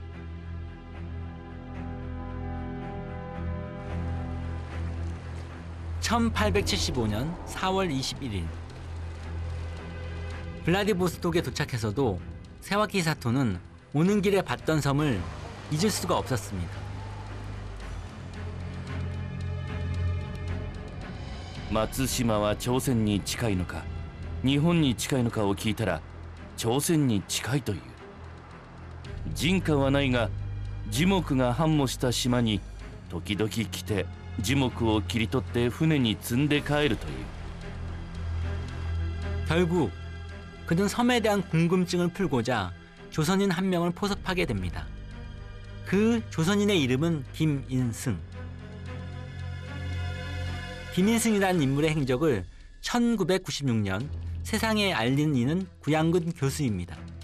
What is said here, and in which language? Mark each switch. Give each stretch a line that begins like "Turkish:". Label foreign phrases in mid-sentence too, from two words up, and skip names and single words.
Korean: (1875년 4월 21일) 블라디보스톡에 도착해서도 세와키 사토는 오는 길에 봤던 섬을 잊을 수가 없었습니다.
Japanese: 마츠시마와 朝鮮に近いのか日本に近いのかを聞いたら朝鮮に近いという。人家はないが樹木が繁茂した島に時々来て樹木を切り取って船に積んで帰るという。
Korean: 결국 그는 섬에 대한 궁금증을 풀고자 조선인 한 명을 포섭하게 됩니다. 그 조선인의 이름은 김인승. 김인승이라는 인물의 행적을 1996년 세상에 알린 이는 구양근 교수입니다.